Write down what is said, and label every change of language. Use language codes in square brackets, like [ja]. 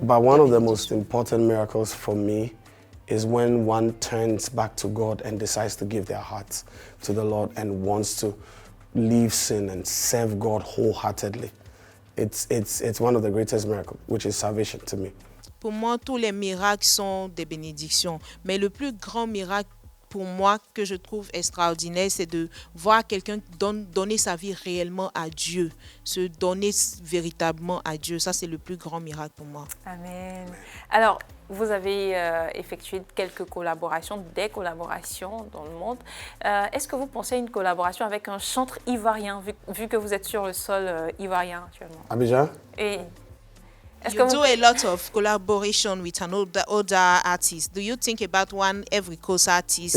[en] But one [fr] des [en] of the [fr] bénédictions. [en] most important miracles for me is when one turns back to God and decides to give their hearts to the Lord and wants to leave sin and serve God wholeheartedly. It's one of the greatest miracles, which is salvation to me. [fr] Pour moi, tous les miracles sont des bénédictions. Mais le plus grand miracle pour moi que je trouve extraordinaire, c'est de voir quelqu'un donner sa vie réellement à Dieu, se donner véritablement à Dieu. Ça, c'est le plus grand miracle pour moi. Amen. Alors, vous avez effectué quelques collaborations, des collaborations dans le monde. Est-ce que vous pensez à une collaboration avec un chanteur ivoirien, vu que vous êtes sur le sol ivoirien actuellement? Abidjan? Et est-ce [en] You do a lot of collaboration with an older artist. Do you think about one Ivory Coast artist?